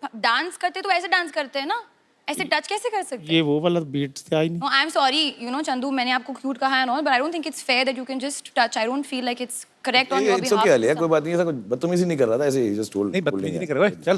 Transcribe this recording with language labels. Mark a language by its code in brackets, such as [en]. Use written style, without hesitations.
[hi] Dance करते तो ऐसे डांस करते हैं ना, ऐसे टच कैसे कर सकते हैं? ये वो वाला बीट से आई नहीं। [en] No, I'm sorry, you know, Chandu, [hi] मैंने आपको क्यूट कहा है [en] and all, but I don't think it's fair that you can just touch. I don't feel like it's correct on your it's behalf. [hi] Okay Alia, कोई बात नहीं, ऐसा कुछ बदतमीजी नहीं कर रहा था, ऐसे ही [en] Just told. [hi] नहीं बदतमीजी नहीं कर रहा, चल